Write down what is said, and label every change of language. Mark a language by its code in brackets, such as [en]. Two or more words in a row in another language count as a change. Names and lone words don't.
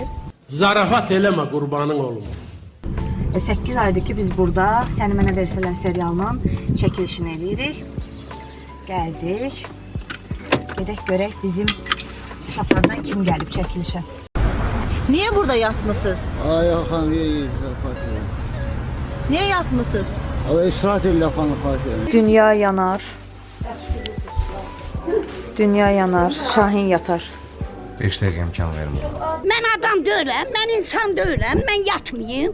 [az] Zarafat eləmə qurbanın olum. 8 aydır ki biz burada Səni Mənə Versələr serialının çəkilişini eləyirik. Gəldik. Gedək görək bizim uşaqlardan kim gəlib çəkilişə. [tr] Niye burada yatmışsınız? Ay Hakan iyi. Niye yatmışsınız? Ama ısrar et lafanı Fatih. Dünya yanar. Dünya yanar. Şahin yatar. [az] 5 dəqiqə imkan vermir. [tr] Ben adam değilim, ben insan değilim, ben yatmayayım.